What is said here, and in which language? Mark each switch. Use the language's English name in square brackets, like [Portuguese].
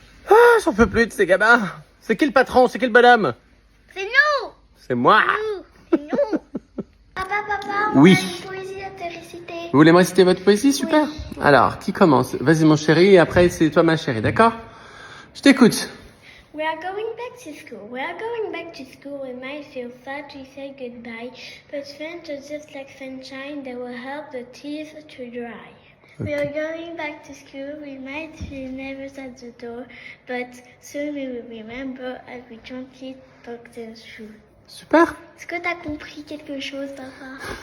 [French] Ah, j'en peux plus de ces gamins. C'est qui le patron? C'est qui le bonhomme? C'est nous. C'est moi. Nous. C'est nous. Papa, on Oui. a une poésie à te réciter. Vous voulez me réciter votre poésie? Super. Alors, qui commence? Vas-y mon chéri, et après c'est toi ma chérie, d'accord? Je t'écoute. [English] We are going back to school. We are going back to school. We might feel sad to say goodbye, but friends are just like sunshine that will help the tears to dry. We are going back to school. We might feel nervous at the door, but soon we will remember as we gently talk them through. [French] Super. Est-ce que t'as compris quelque chose, papa?